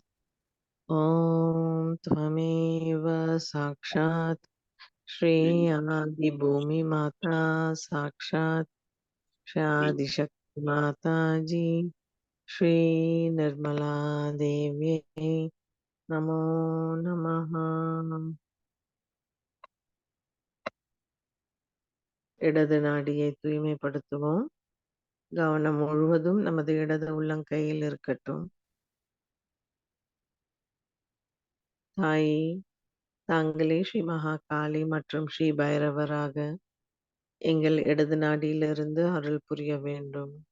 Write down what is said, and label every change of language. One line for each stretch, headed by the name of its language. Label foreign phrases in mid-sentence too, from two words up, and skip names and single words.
Sanskrit: ओम त्वमेव साक्षात श्री आदि भूमि माता साक्षात श्री आदिशक्ति माता जी श्री निर्मला देवी नमो नमः।
Tamil: இடது நாடியை தூய்மைப்படுத்துவோம். கவனம் முழுவதும் நமது இடது உள்ளங்கையில் இருக்கட்டும். தாயே, தாங்களே ஸ்ரீ மகாகாளி மற்றும் ஸ்ரீ பைரவராக எங்கள் இடது நாடியிலிருந்து அருள் புரிய வேண்டும்.